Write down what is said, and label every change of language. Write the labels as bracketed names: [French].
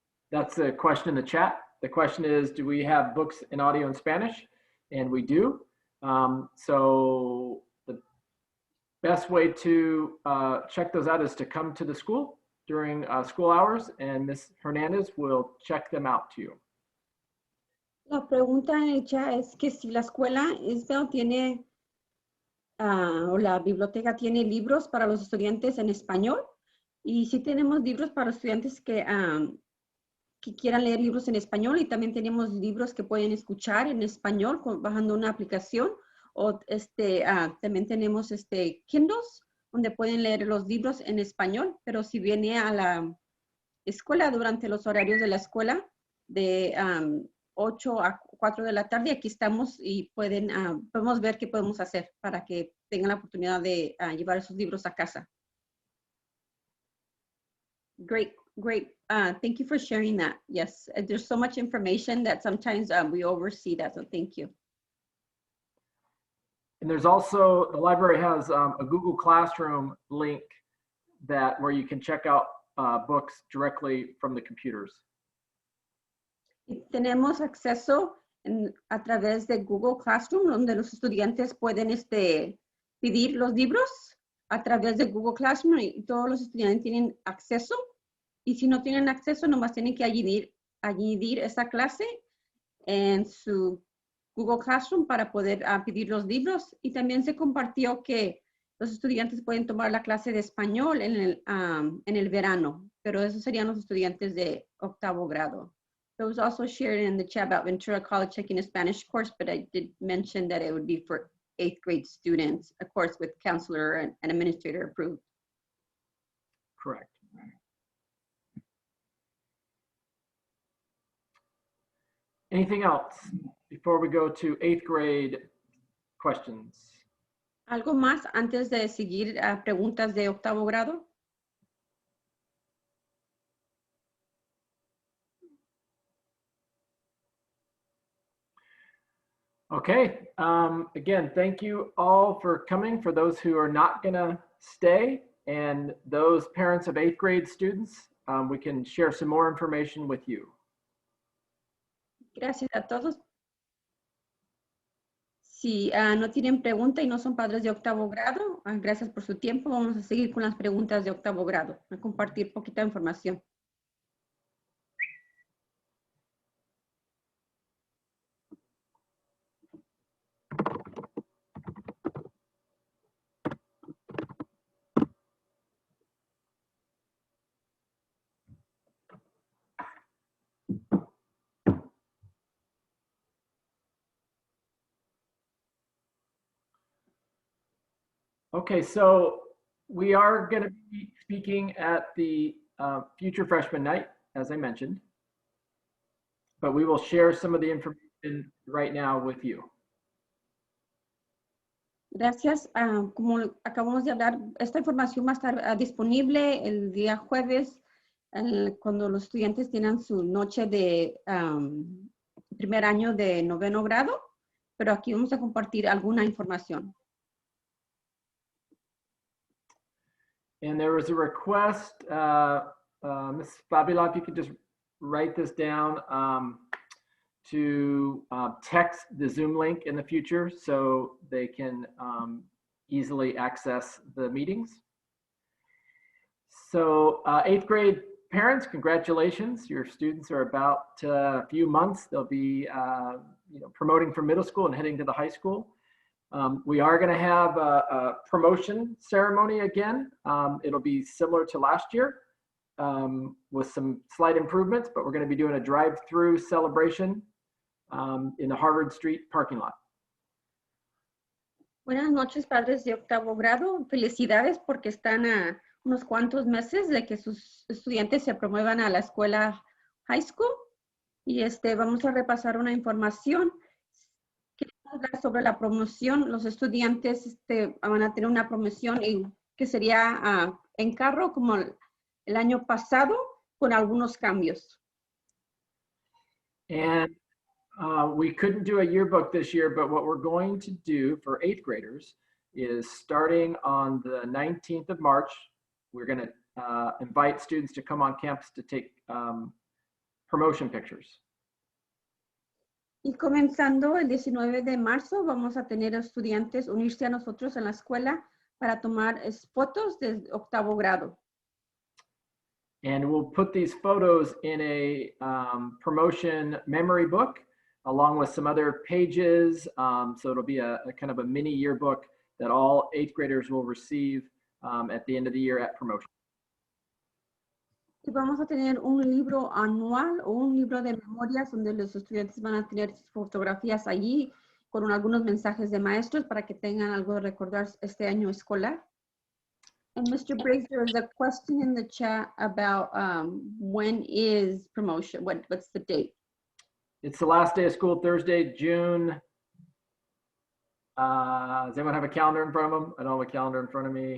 [English] That's a question in the chat. The question is, do we have books in audio in Spanish? And we do. So the best way to check those out is to come to the school during school hours, and Ms. Hernandez will check them out to you. [Spanish] La pregunta hecha es que si la escuela tiene o la biblioteca tiene libros para los estudiantes en español, y sí tenemos libros para estudiantes que quieran leer libros en español, y también tenemos libros que pueden escuchar en español bajando una aplicación, o también tenemos Kindles donde pueden leer los libros en español, pero si viene a la escuela durante los horarios de la escuela de 8 a 4 de la tarde, aquí estamos y podemos ver qué podemos hacer para que tengan la oportunidad de llevar esos libros a casa. [English] Great, great. Thank you for sharing that. Yes, there's so much information that sometimes we oversee that, so thank you. And there's also, the library has a Google Classroom link where you can check out books directly from the computers. [Spanish] Y tenemos acceso a través de Google Classroom, donde los estudiantes pueden pedir los libros a través de Google Classroom, y todos los estudiantes tienen acceso. Y si no tienen acceso, nomás tienen que añadir esa clase en su Google Classroom para poder pedir los libros. Y también se compartió que los estudiantes pueden tomar la clase de español en el verano, pero esos serían los estudiantes de octavo grado. [English] It was also shared in the chat about Ventura College taking a Spanish course, but I did mention that it would be for 8th grade students, of course, with counselor and administrator approved. Correct. Anything else before we go to 8th grade questions? [Spanish] ¿Algo más antes de seguir a preguntas de octavo grado? [English] Okay, again, thank you all for coming. For those who are not gonna stay, and those parents of 8th grade students, we can share some more information with you. [Spanish] Gracias a todos. Si no tienen pregunta y no son padres de octavo grado, gracias por su tiempo. Vamos a seguir con las preguntas de octavo grado, a compartir poquita información. [English] Okay, so we are going to be speaking at the Future Freshman Night, as I mentioned, but we will share some of the information right now with you. [Spanish] Gracias. Como acabamos de hablar, esta información va a estar disponible el día jueves cuando los estudiantes tienen su noche de primer año de noveno grado, pero aquí vamos a compartir alguna información. [English] And there was a request, Ms. Fabiola, if you could just write this down, to text the Zoom link in the future so they can easily access the meetings. So 8th grade parents, congratulations. Your students are about a few months. They'll be promoting from middle school and heading to the high school. We are going to have a promotion ceremony again. It'll be similar to last year with some slight improvements, but we're going to be doing a drive-through celebration in the Harvard Street parking lot. [Spanish] Buenas noches, padres de octavo grado. Felicidades porque están a unos cuantos meses de que sus estudiantes se promuevan a la escuela high school. Y vamos a repasar una información. Queremos hablar sobre la promoción. Los estudiantes van a tener una promoción que sería en carro como el año pasado con algunos cambios. [English] And we couldn't do a yearbook this year, but what we're going to do for 8th graders is starting on the 19th of March, we're going to invite students to come on campus to take promotion pictures. [Spanish] Y comenzando el 19 de marzo, vamos a tener estudiantes unirse a nosotros en la escuela para tomar fotos de octavo grado. [English] And we'll put these photos in a promotion memory book along with some other pages. So it'll be a kind of a mini yearbook that all 8th graders will receive at the end of the year at promotion. [Spanish] Y vamos a tener un libro anual o un libro de memorias donde los estudiantes van a tener fotografías allí con algunos mensajes de maestros para que tengan algo de recordar este año escolar. [English] And Mr. Briggs, there is a question in the chat about when is promotion? What's the date? It's the last day of school, Thursday, June. Does anyone have a calendar in front of them? I don't have a calendar in front of me.